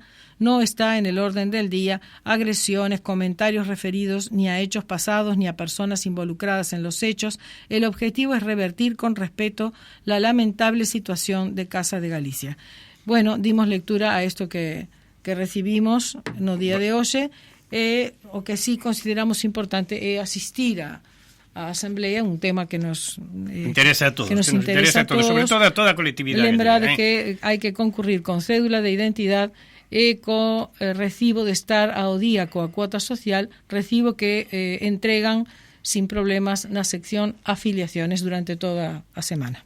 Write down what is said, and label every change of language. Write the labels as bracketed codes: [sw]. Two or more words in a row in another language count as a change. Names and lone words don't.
[es] No está en el orden del día agresiones, comentarios referidos ni a hechos pasados ni a personas involucradas en los hechos. El objetivo es revertir con respeto la lamentable situación de Casa de Galicia. Bueno, dimos lectura a esto que recibimos [gl] no día de hoxe, o que sí consideramos importante é asistir a Asamblea, un tema que nos interesa a todos, que nos interesa a todos, sobre todo a toda a colectividade. Lembrar que hai que concurrir con cédula de identidade e co recibo de estar ao día coa cuota social, recibo que entregan sin problemas na sección afiliaciones durante toda a semana.